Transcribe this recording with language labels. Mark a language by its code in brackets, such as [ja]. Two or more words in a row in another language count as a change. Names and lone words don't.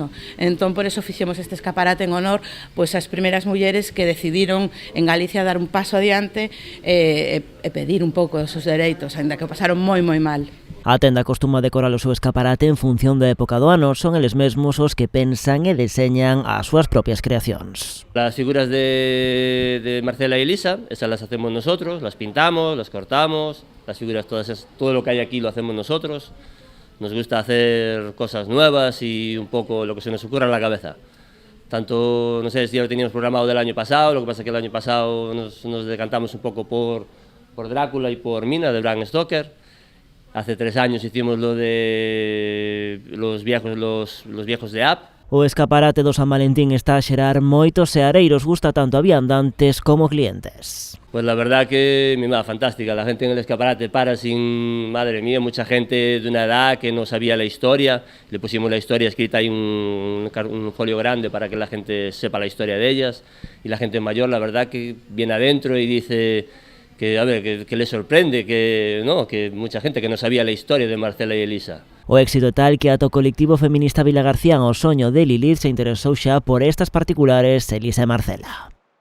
[gl] Entón, por eso fixemos este escaparate en honor pois ás primeiras mulleres que decidiron en Galicia dar un paso adiante e pedir un pouco os seus dereitos, ainda que o pasaron moi mal. A tenda costuma decorar o seu escaparate en función da época do ano. Son eles mesmos os que pensan e deseñan as súas propias creacións. [es] Las figuras de Marcela y Elisa, esas las hacemos nosotros, las pintamos, las cortamos, las figuras todo lo que hay aquí lo hacemos nosotros. Nos gusta hacer cosas nuevas y un poco lo que se nos ocurra en la cabeza. Tanto, no sé si ya lo teníamos programado del año pasado, lo que pasa es que el año pasado nos decantamos un poco por Drácula y por Mina, de Bram Stoker. Hace 3 años hicimos lo de los viejos de App. [gl] O escaparate do San Valentín está a xerar moitos seareiros, gusta tanto a viandantes como clientes. [es] Pues la verdad que, fantástica, la gente en el escaparate para sin, madre mía, mucha gente de una edad que no sabía la historia, le pusimos la historia escrita ahí un folio grande para que la gente sepa la historia de ellas, y la gente mayor, la verdad que viene adentro y dice que le sorprende, que mucha gente que no sabía la historia de Marcela y Elisa. [gl] O éxito é tal que ata o colectivo feminista Vilagarcián, o soño de Lilith, se interesou xa por estas particulares Elisa e Marcela.